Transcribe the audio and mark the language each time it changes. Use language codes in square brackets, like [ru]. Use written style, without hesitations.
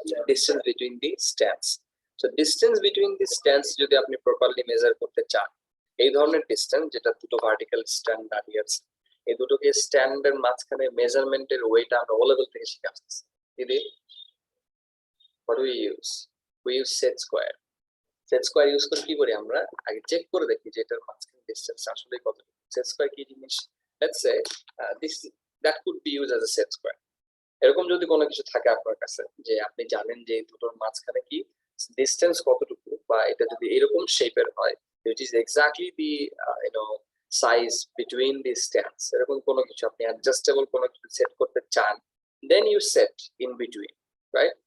[en] Distance between the stands. [bn] So distance between the stands যদি আপনি properly measure করতে চান, এই ধরনের ডিসটেন্স যেটা দুটো ভার্টিক্যাল স্ট্যান্ড দাঁড়িয়ে আছে, এই দুটোকে স্ট্যান্ডের মাঝখানে মেজারমেন্টের ওয়েটা আমরা ও লেভেল থেকে শিখে আসতেছি। [en] দিদি, what do we use? We use set square. [bn] Set square use করে কি করি, আমরা আগে চেক করে দেখি যে এটার মাঝখানে ডিসটেন্স আসলে কত। সেট স্কয়ার কি জিনিস? [en] Let's say this that could be use as a set square. [bn] এরকম যদি কোনো কিছু থাকে আপনার কাছে, যে আপনি জানেন যে দুটোর মাঝখানে কি ডিসটেন্স কতটুকু, বা এটা যদি এরকম শেপের হয়, [en] which is exactly the size between the stands, [bn] এরকম কোনো কিছু আপনি অ্যাডজাস্টেবল কোনো কিছু সেট করতে চান, [en] then you set in between, right?